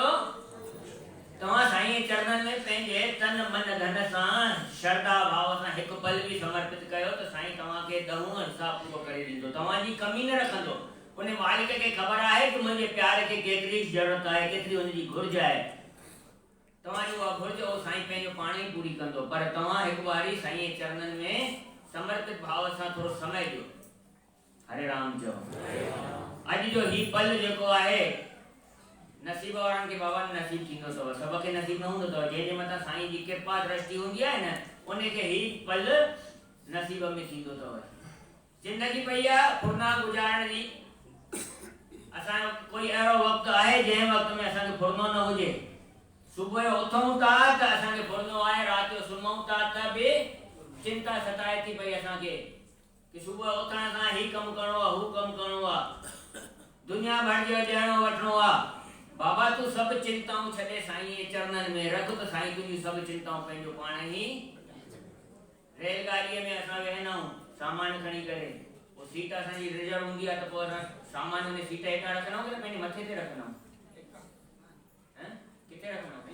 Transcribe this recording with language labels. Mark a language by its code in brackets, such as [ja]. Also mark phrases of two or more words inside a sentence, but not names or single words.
[sd] तव्हां साईं जे चरणनि में पंहिंजे तन मन धन सां श्रद्धा भाव सां हिकु पल बि समर्पित कयो त साईं तव्हांखे 10हों हिसाब पूरो करे ॾींदो, तव्हांजी कमी न रखंदो। उन मालिक खे ख़बर आहे कि मुंहिंजे प्यार खे केतिरी ज़रूरत आहे, केतिरी हुनजी घुर्ज आहे। तव्हांजी उहा घुर्ज उहो साईं पंहिंजो पाण ई पूरी कंदो। पर तव्हां हिकु बारी साईं जे चरणनि में समर्पित भाव सां थोरो समय ॾियो। हरे राम चओ। अॼु जो ही पल जेको आहे नसीब वारनि खे बाबा नसीब थींदो अथव, सब खे नसीब न हूंदो अथव। जंहिंजे मथां साईं जी कृपा दृष्टि हूंदी आहे न, उनखे ही पल नसीब में थींदो अथव। जिंदगी पई आहे फुरना गुज़ारण जी। असांजो कोई अहिड़ो वक़्तु आहे जंहिं वक़्त में असांखे फुरनो न हुजे। सुबुह जो उथूं था त असांखे फुरनो आहे, राति जो सुम्हूं था त बि चिंता सताए थी पई असांखे कि सुबुह उथण सां ही कमु करिणो आहे, हू कमु करिणो आहे, दुनिया भर जो ॾियणो वठणो आहे। बाबा तू सब चिंताऊं छॾे साईं जे चरणनि में रख त साईं तुंहिंजी सब चिंताऊं पंहिंजो पाण ई। रेलगाॾीअ में असां वेहंदा आहियूं सामान खणी करे, पोइ सीट असांजी रिजर्व हूंदी आहे त पोइ असां सामान उन सीट हेठां रखंदा आहियूं कि पंहिंजे मथे ते रखंदा आहियूं? किथे रखंदा आहियूं?